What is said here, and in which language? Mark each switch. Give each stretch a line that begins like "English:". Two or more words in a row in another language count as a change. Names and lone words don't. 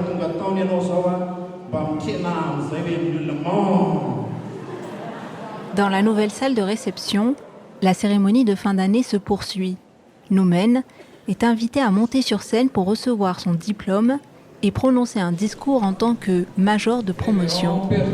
Malagasy: tonga taony ianao zao a, mba mikena amin'izay hoe miolomon.
French: Dans la nouvelle salle de réception, la cérémonie de fin d'année se poursuit. Nomen est invité à monter sur scène pour recevoir son diplôme et prononcer un discours en tant que major de promotion.